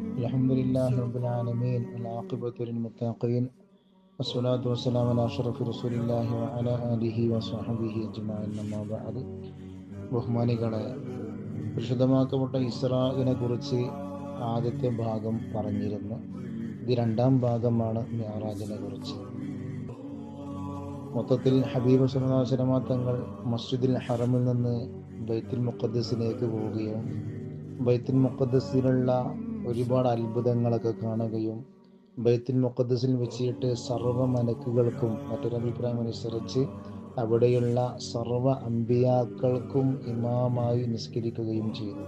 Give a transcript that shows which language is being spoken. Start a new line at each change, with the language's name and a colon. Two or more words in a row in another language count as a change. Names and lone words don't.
Arabic: الحمد لله رب العالمين والعاقبة للمتقين والصلاة والسلام على أشرف رسول الله وعلى آله وصحبه أجمعين أما بعد.
Malayalam: ബഹുമാനികളെ, പരിശുദ്ധമാക്കപ്പെട്ട ഇസ്രാഇനെ കുറിച്ച് ആദ്യത്തെ ഭാഗം പറഞ്ഞിരുന്നു. ഇത് രണ്ടാം ഭാഗമാണ് മിഅ്റാജിനെ കുറിച്ച്. മൊത്തത്തിൽ ഹബീബ്
Arabic: صلى الله عليه وسلم
Malayalam: തങ്ങൾ മസ്ജിദുൽ ഹറമിൽ നിന്ന് ബൈത്തുൽ മുഖദ്ദസിലേക്ക് പോവുകയും ബൈത്തുൽ മുഖദ്ദസിലുള്ള ഒരുപാട് അത്ഭുതങ്ങളൊക്കെ കാണുകയും ബൈത്തുൽ മുഖദ്ദസിൽ വെച്ചിട്ട് സർവ്വ മലക്കുകൾക്കും മറ്റൊരഭിപ്രായം അനുസരിച്ച് അവിടെയുള്ള സർവ്വ അമ്പിയാക്കൾക്കും ഇമാമായി നിസ്കരിക്കുകയും ചെയ്തു.